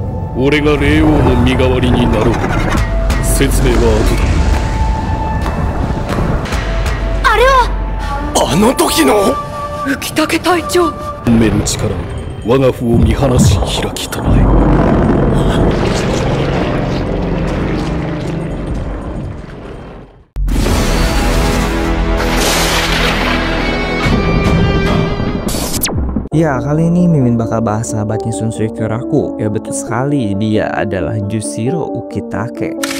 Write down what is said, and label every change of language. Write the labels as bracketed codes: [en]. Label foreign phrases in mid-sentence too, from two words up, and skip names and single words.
[ja] 俺が霊王の身代わりになろう。説明は後だ。あれはあの時の浮竹隊長。目の力、我が父を見放し開きたまえ。 [id] Ya, kali ini Mimin bakal bahas sahabatnya Shunsui Kyoraku. Ya betul sekali, dia adalah Jushiro Ukitake.